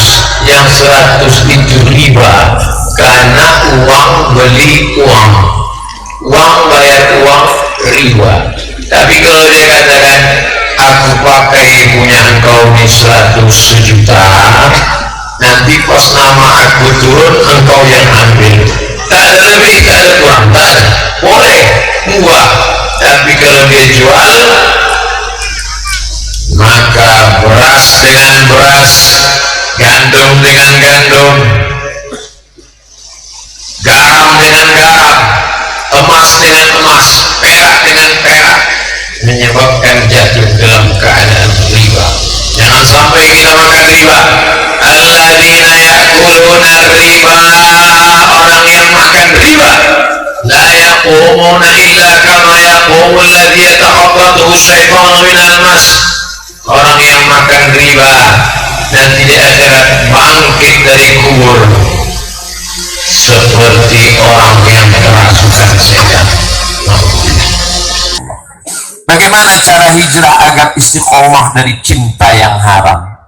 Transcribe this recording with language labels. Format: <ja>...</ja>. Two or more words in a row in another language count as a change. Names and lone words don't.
<id>Yang 100 itu riba, karena uang beli uang, uang bayar uang, riba. Tapi kalau dia katakan aku pakai punya engkau ini 100 juta, nanti pas nama aku turun engkau yang ambil, tak ada lebih, tak ada kurang, tak ada. Boleh mubah. Tapi kalau dia jual, maka beras dengan beras, gandum dengan gandum, garam dengan garam, emas dengan emas, perak dengan perak, menyebabkan jatuh dalam keadaan riba. Jangan sampai kita makan riba.</id> <ar>الذين يأكلون الربا,</ar> <id>orang yang makan riba,</id> <ar>لا يقومون إلا كما يقوم الذي يتخبطه الشيطان من المس.</ar> <id>Orang nanti di akhirat bangkit dari kubur seperti orang yang kerasukan setan. Bagaimana cara hijrah agar istiqomah dari cinta yang haram?</id>